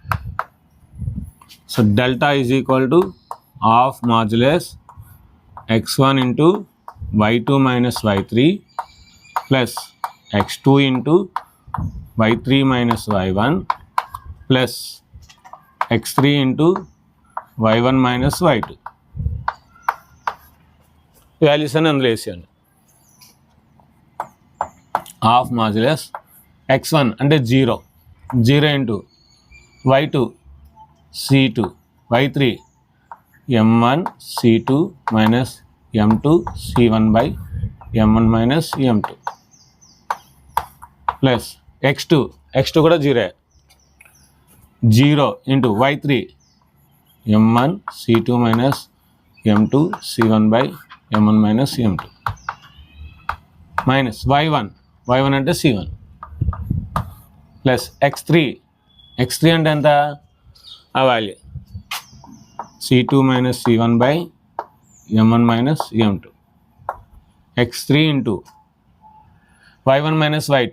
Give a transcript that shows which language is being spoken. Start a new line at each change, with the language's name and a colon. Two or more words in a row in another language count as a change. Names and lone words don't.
English: so delta is equal to half modulus x1 into y2 minus y3 plus x2 into y3 minus y1 plus x3 into y1 minus y2.
Telugu: వాల్యూస్ అని అందులో వేసేయండి.
English: half modulus x1 అంటే 0 into y2 c2 y3 m1 c2 minus m2 c1 by m1 minus m2 plus x2 కూడా 0 into y3 m1 c2 minus m2 c1 by m1 minus m2 minus y1 అంటే c1 plus x3
Telugu: అంటే ఎంత, ఆ
English: value c2 minus c1 by m1 minus m2, x3 into y1 minus